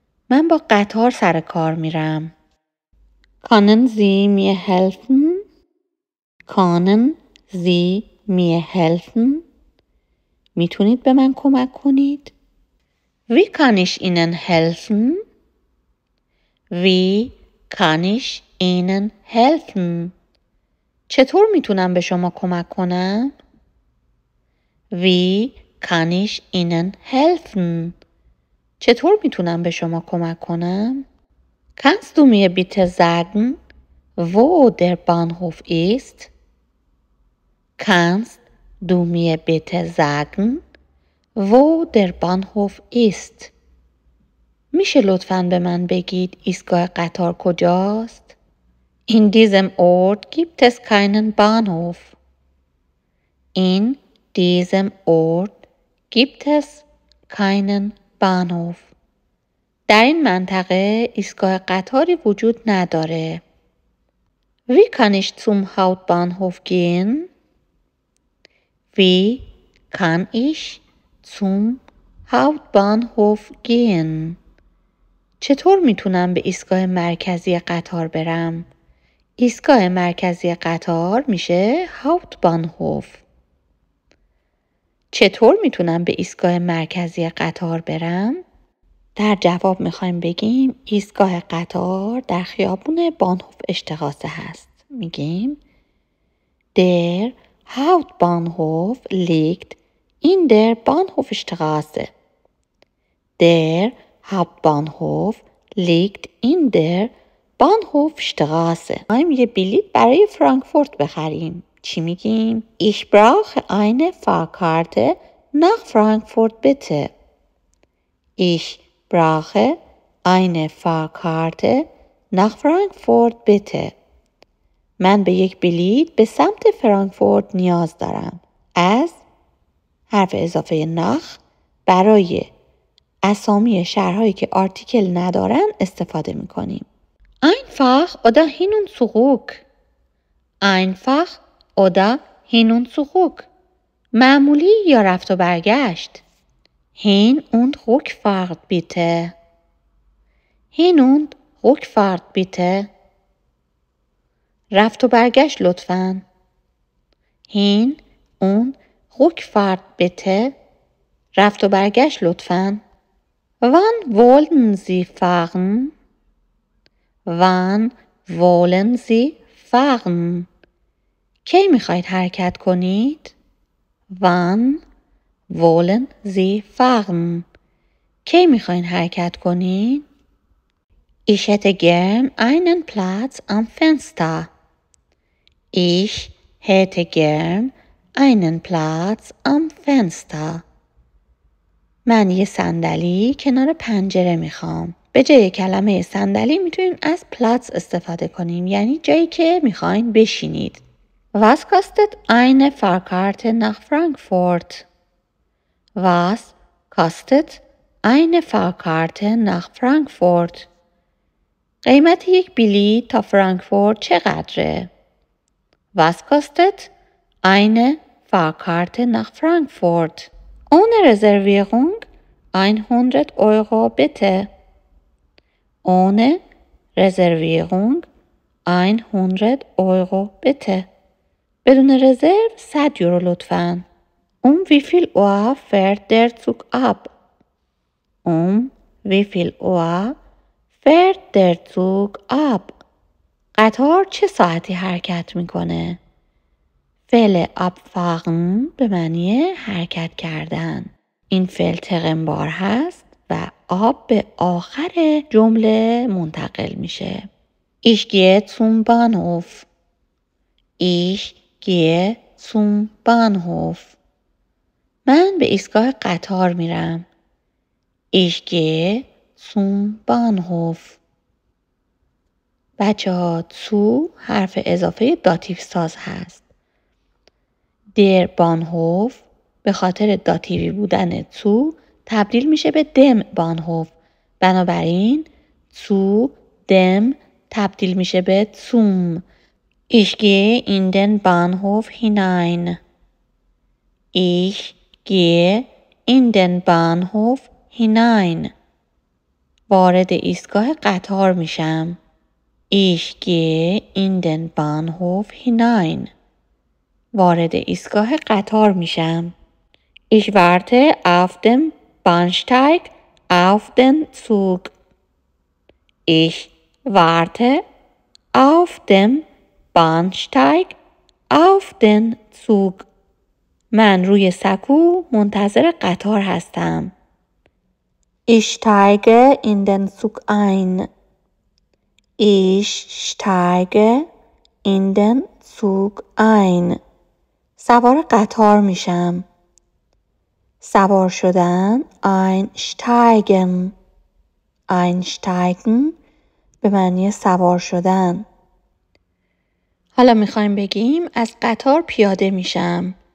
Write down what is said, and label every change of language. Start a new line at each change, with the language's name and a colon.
Persian: من با قطار سر کار میرم.
German: Können Sie mir helfen? Können Sie mir helfen?
Persian: میتونید به من کمک کنید؟
German: Wie kann ich Ihnen helfen? Wie kann ich Ihnen helfen?
Persian: چطور میتونم به شما کمک کنم؟
German: Wie kann ich Ihnen helfen?
Persian: چطور میتونم به شما کمک کنم؟
German: Kannst du mir bitte sagen, wo der Bahnhof ist? Kannst du mir bitte sagen, wo der Bahnhof ist?
Persian: میشه لطفاً به من بگید ایستگاه قطار کجاست؟
German: In diesem Ort gibt es keinen Bahnhof. In diesem Ort gibt es keinen Bahnhof.
Persian: در این منطقه ایستگاه قطاری وجود نداره.
German: Wie kann ich zum Hauptbahnhof gehen? Wie kann ich zum Hauptbahnhof gehen?
Persian: چطور میتونم به ایستگاه مرکزی قطار برم؟ ایستگاه مرکزی قطار میشه Hauptbahnhof. چطور میتونم به ایستگاه مرکزی قطار برم؟ در جواب میخوایم بگیم ایستگاه قطار در خیابون بانهوف-اشتراسه هست. میگیم
German: Der Hauptbahnhof liegt in der Bahnhofstraße. Der Hauptbahnhof liegt in der Bahnhofstraße.
Persian: می‌خوایم یه بلیط برای فرانکفورت بخریم. چی میگیم؟
German: Ich brauche eine Fahrkarte nach Frankfurt bitte. Ich brauche eine Fahrkarte nach Frankfurt bitte.
Persian: من به یک بلیط به سمت فرانکفورت نیاز دارم. از حرف اضافه nach برای اسامی شهرهایی که آرتیکل ندارن استفاده میکنیم.
German: Einfach oder hin und zurück. Einfach oder hin und zurück.
Persian: معمولی یا رفت و برگشت.
German: Hin und Rückfahrt bitte. Hin und Rückfahrt bitte.
Persian: رفت و برگشت لطفاً.
German: Hin und Rückfahrt bitte.
Persian: رفت و برگشت لطفاً.
German: Wann wollen Sie fahren? Wann wollen Sie fahren?
Persian: کی میخواید حرکت کنید؟
German: Wann wollen Sie fahren?
Persian: کی میخواید حرکت کنید؟
German: Ich hätte gern einen Platz am Fenster. Ich hätte gern einen Platz am Fenster.
Persian: من یه صندلی کنار پنجره میخوام. به جای کلمه صندلی میتونیم از پلاتس استفاده کنیم، یعنی جایی که میخواین بشینید.
German: Was kostet eine Fahrkarte nach Frankfurt? Was kostet eine Fahrkarte nach Frankfurt?
Persian: قیمت یک بلیط تا فرانکفورت چقدره؟
German: Was kostet eine Fahrkarte nach Frankfurt? Ohne Reservierung 100 Euro bitte. Ohne Reservierung 100 Euro bitte.
Persian: بدون رزرو 100 یورو لطفاً.
German: Wie viel Uhr fährt der Zug ab? Wie viel Uhr fährt der Zug ab?
Persian: قطار چه ساعتی حرکت میکنه؟ فعل abfahren به معنی حرکت کردن. این فعل تقنبار هست و آب به آخر جمله منتقل میشه.
German: Ich gehe zum Bahnhof. Ich gehe zum Bahnhof.
Persian: من به ایستگاه قطار میرم.
German: Ich gehe zum Bahnhof.
Persian: بچه ها zu حرف اضافه داتیو ساز هست. Der Bahnhof به خاطر داتیوی بودن zu تبدیل میشه به dem Bahnhof. بنابراین zu dem تبدیل میشه به zum.
German: Ich gehe in den Bahnhof hinein. Ich gehe in den Bahnhof hinein.
Persian: وارد ایستگاه قطار میشم.
German: Ich gehe in den Bahnhof hinein.
Persian: وارد ایستگاه قطار میشم.
German: Ich warte auf dem Bahnsteig auf den Zug. Ich warte auf dem Bahnsteig auf den Zug.
Persian: من روی سکو منتظر قطار هستم.
German: Ich steige in den Zug ein. Ich steige in den Zug ein.
Persian: سوار قطار میشم. سوار شدن einsteigen. einsteigen به معنی سوار شدن. حالا میخوایم بگیم از قطار پیاده میشم.